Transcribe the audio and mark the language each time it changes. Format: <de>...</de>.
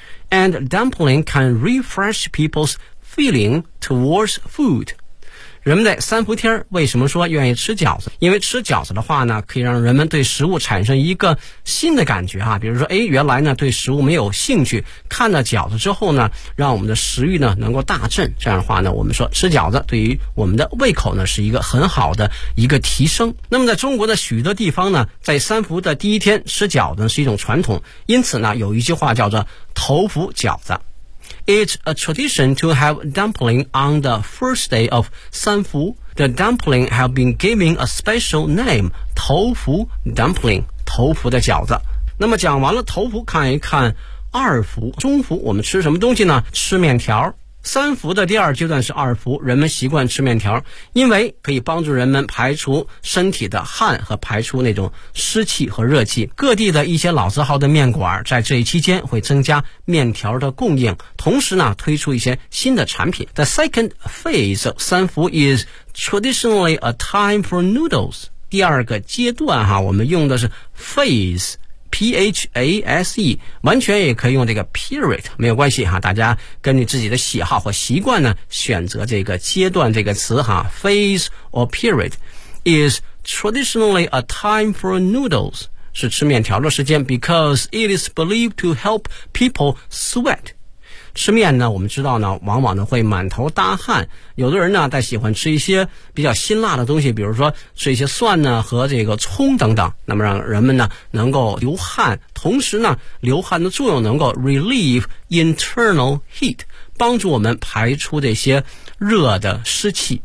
<en>And dumpling can refresh people's feeling towards food，</en> <zh>人们在三伏天为什么说愿意吃饺子，因为吃饺子的话呢可以让人们对食物产生一个新的感觉哈，比如说哎，原来呢对食物没有兴趣，看到饺子之后呢让我们的食欲呢能够大振，这样的话呢我们说吃饺子对于我们的胃口呢是一个很好的一个提升。那么在中国的许多地方呢在三伏的第一天吃饺子是一种传统，因此呢有一句话叫做头伏饺子。</zh> <en>It's a tradition to have dumpling on the first day of 三伏. The dumpling have been given a special name, 头伏 dumpling,</en> <zh>头伏的饺子。那么讲完了头伏，看一看二伏。中伏我们吃什么东西呢？吃面条。三伏的第二阶段是二伏，人们习惯吃面条，因为可以帮助人们排除身体的汗和排除那种湿气和热气。各地的一些老字号的面馆在这一期间会增加面条的供应，同时呢推出一些新的产品。</zh> <en>The second phase of 三伏 is traditionally a time for noodles.</en> <zh>第二个阶段哈，我们用的是 phasePHASE, 完全也可以用这个 period, 没有关系哈，大家根据自己的喜好或习惯呢选择这个阶段这个词哈。</zh> <en>Phase or period is traditionally a time for noodles,</en> <zh>是吃面条的时间</zh> <en>because it is believed to help people sweat.</en> <zh>吃面呢，我们知道呢，往往呢会满头大汗。有的人呢，在喜欢吃一些比较辛辣的东西，比如说吃一些蒜呢和这个葱等等。那么让人们呢能够流汗，同时呢，流汗的作用能够</zh> <en>relieve internal heat,</en> <zh>帮助我们排出这些热的湿气。</zh>